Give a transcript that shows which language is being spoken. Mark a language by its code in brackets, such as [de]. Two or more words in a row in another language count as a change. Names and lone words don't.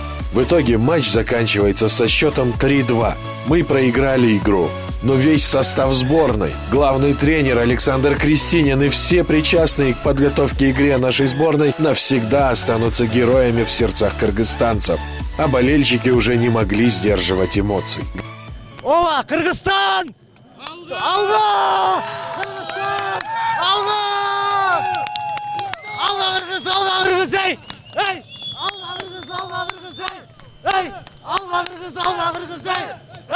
[ru] В итоге матч заканчивается со счетом 3-2. Мы проиграли игру. но весь состав сборной, главный тренер Александр Крестинин и все причастные к подготовке игре нашей сборной навсегда останутся героями в сердцах кыргызстанцев. А болельщики уже не могли сдерживать эмоций. [ky] Ола, Кыргызстан! Алла! Кыргызстан! Алла! Алла, Кыргыз, Алла, Кыргыз, эй! Эй! Алла, Кыргыз, Алла, Кыргыз, эй! Эй! Алла, Кыргыз, Алла, Кыргыз, эй!